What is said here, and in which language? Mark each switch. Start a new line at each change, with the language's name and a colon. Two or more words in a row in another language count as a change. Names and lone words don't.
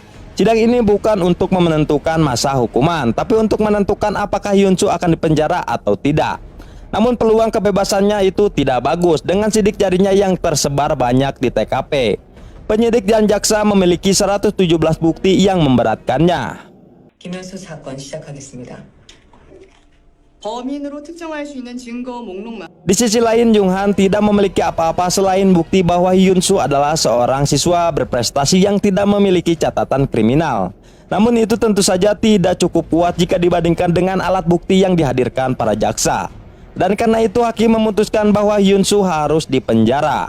Indonesian: Sidang ini bukan untuk menentukan masa hukuman, tapi untuk menentukan apakah Hyun-soo akan dipenjara atau tidak. Namun peluang kebebasannya itu tidak bagus dengan sidik jarinya yang tersebar banyak di TKP. Penyidik dan jaksa memiliki 117 bukti yang memberatkannya.
Korean: 김현수 사건 시작하겠습니다. 범인으로 특정할 수 있는 증거 목록만
Indonesian: Di sisi lain, Jong-han tidak memiliki apa-apa selain bukti bahwa Hyun-soo adalah seorang siswa berprestasi yang tidak memiliki catatan kriminal. Namun itu tentu saja tidak cukup kuat jika dibandingkan dengan alat bukti yang dihadirkan para jaksa. Dan karena itu hakim memutuskan bahwa Hyun-soo harus dipenjara.